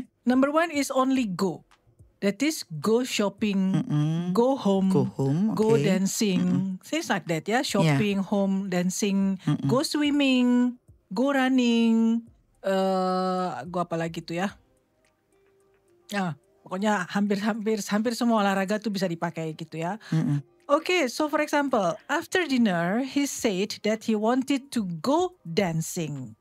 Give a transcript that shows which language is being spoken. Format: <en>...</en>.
<en>Number 1 is only go. That is go shopping, go home, go dancing, things like that ya. Shopping, home, dancing, go swimming, go running, go</en> <id>apa lagi tuh ya? Pokoknya hampir semua olahraga tuh bisa dipakai gitu ya.</id> <en>Okay, so for example, after dinner, he said that he wanted to go dancing.</en>